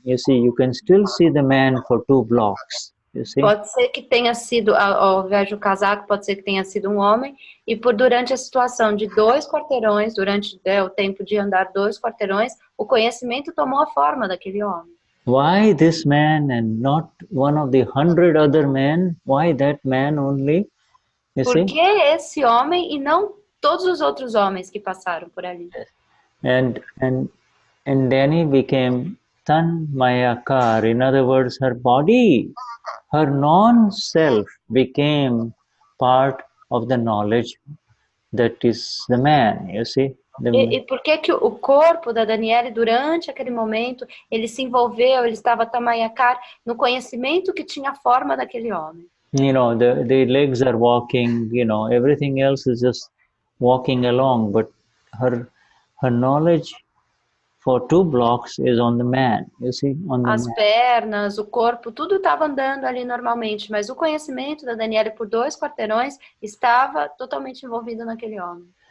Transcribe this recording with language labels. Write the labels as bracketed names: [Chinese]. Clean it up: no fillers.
[English] You see, you can still see the man for 2 blocks. You see? [Portuguese] Pode ser que tenha sido, ao invés do casaco, pode ser que tenha sido um homem, e durante a situação de 2 quarteirões, durante o tempo de andar 2 quarteirões, o conhecimento tomou a forma daquele homem. [English] Why this man and not one of the 100 other men? Why that man only? [Portuguese] Por que esse homem e não todos os outros homens que passaram por ali? [English] And Dani became tanmayakar. In other words, her body, her non-self became part of the knowledge that is the man, you see. [Portuguese] E por que o corpo da Daniela, durante aquele momento, ele se envolveu, ele estava tamayakar no conhecimento que tinha a forma daquele homem? [English] The legs are walking, everything else is just walking along, but her knowledge for 2 blocks is on the man, you see, on the [Portuguese] As pernas, o corpo, tudo estava andando ali normalmente, mas o conhecimento da Daniela por 2 quarteirões estava totalmente envolvido naquele homem.